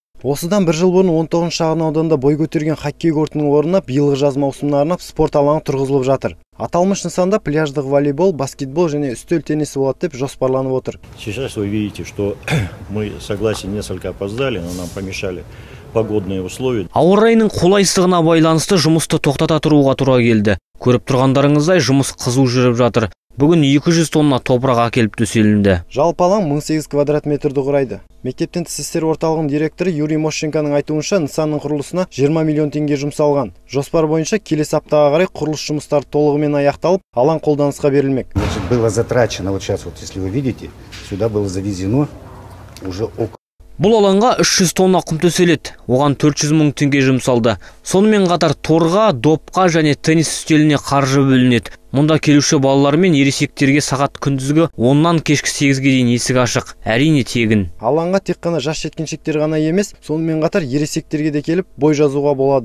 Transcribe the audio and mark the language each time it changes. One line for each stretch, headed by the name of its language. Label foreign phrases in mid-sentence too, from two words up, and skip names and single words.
Kazakh: Осыдан бір жыл бұрын 19 шағын ауданында бой көтерген хоккей кортының орнына биылғы жаз маусымына арнап спорт алаңы тұрғызылып жатыр. Аталмыш нысанда пляждық волейбол, баскетбол және үстел теннисі болады деп жоспарланып отыр.
Russian: Сейчас вы видите, что мы, согласен, несколько опоздали, но нам помешали погодные условия.
Kazakh: Ауа райының қолайсыздығына байланысты жұмысты тоқтата тұруға тура келді. Көріп тұрғандарыңыздай жұмыс қызу жүріп жатыр. Бүгін 200 тонна топырақ әкеліп төселінді. Жалпы алаң 18 квадрат метрді құрайды. Мектептен тіс істер орталығының директоры Юрий Мощенконың айтуынша нысанның құрылысына 20 миллион теңге жұмсалған. Жоспар бойынша келесі аптаға қарай құрылыс жұмыстары толығымен аяқталып, алаң қолданысқа берілмек.
Russian: Было затрачено, вот сейчас, если вы видите, сюда было завезено уже около.
Kazakh: Бұл алаңға 300 тонна құм төселеді. Оған 400 мың теңге жұмсалды. Сонымен қатар торға, допқа және теннис үстеліне қаржы бөлінеді. Мұнда келуші балалар мен ересектерге сағат күндізгі 10-нан кешкі 8-ге дейін есік ашық, әрине тегін. Алаңға тек қана жас жеткіншектер ғана емес, сонымен қатар ересектерге де келіп бой жазуға болады.